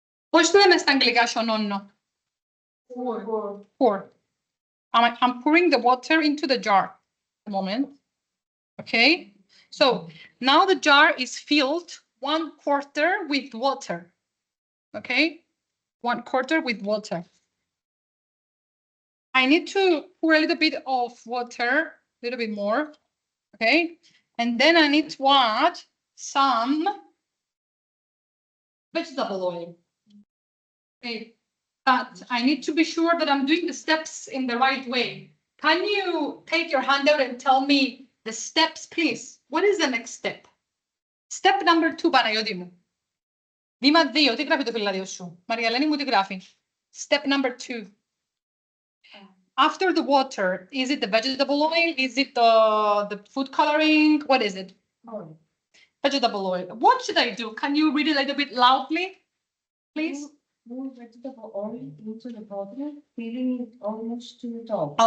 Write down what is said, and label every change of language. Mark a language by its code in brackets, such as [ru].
[el] Πώς το λέμε στα αγγλικά σιωνώνω? [en] Pour. I'm pouring the water into the jar at the moment. Okay. So now the jar is filled 1/4 with water. Okay. 1/4 with water. I need to pour a little bit of water, a little bit more. Okay. And then I need to add some vegetable oil. Okay. But I need to be sure that I'm doing the steps in the right way. Can you take your hand out and tell me the steps, please? What is the next step? Step number 2, Παναγιώτη μου. [el] Βήμα 2, τι γράφει το φυλάδιο σου? Μαριαλένη μου, τι γράφει? [en] Step number 2. After the water, is it the vegetable oil? Is it the food coloring? What is it? Oil. Vegetable oil. What should I do? Can you read it a little bit loudly, please? Move vegetable oil into the bottle, filling it almost to the top.